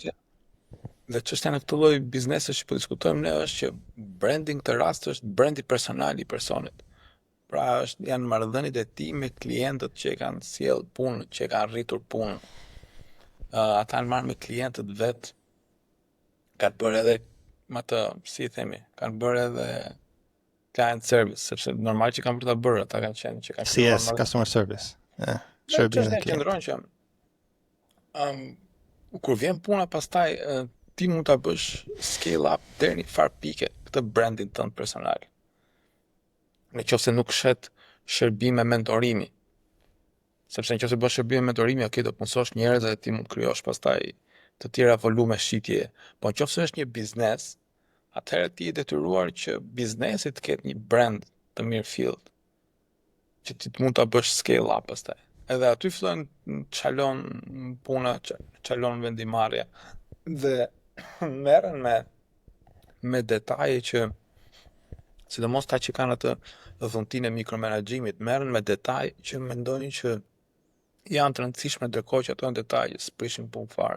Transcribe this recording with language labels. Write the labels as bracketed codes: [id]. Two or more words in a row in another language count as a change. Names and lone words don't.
[sq] Dhe çështja në këtë lloj biznesesh që po diskutojmë ne është që branding këtë rast është brandi personal i personit. Pra janë marrëdhëniet e tij me klientët që e kanë sjell punën, që e kanë rritur punën. Ata kanë marrë me klientët vet, kanë bërë edhe me të, si i themi, kanë bërë edhe [en] client service, [sq] sepse normal që kanë për ta bërë, ata kanë qenë që kanë [en] CS, customer service. [sq] Shërbim e qëndron që kur vjen puna pastaj ti mund ta bësh [en] scale up [sq] deri në një farë pike këtë brandin tënd personal. Në qoftë se nuk shet shërbime mentorimi. Sepse në qoftë se bën shërbime mentorimi, okay, do të punësosh njerëz dhe ti mund të krijosh pastaj të tjera volume shitje. Po në qoftë se është një biznes, atëherë ti je detyruar që biznesi të ketë një brand të mirëfillt, që ti të mund ta bësh [en] scale up [sq] pastaj. Edhe aty fillojnë çalon puna, çalon vendimarrja dhe merren me detaje që sidomos ta që kanë atë dhuntinë e mikromenaxhimit, merren me detaje që mendojnë që janë të rëndësishme, ndërkohë që ato janë detaje s'prishin punë fare.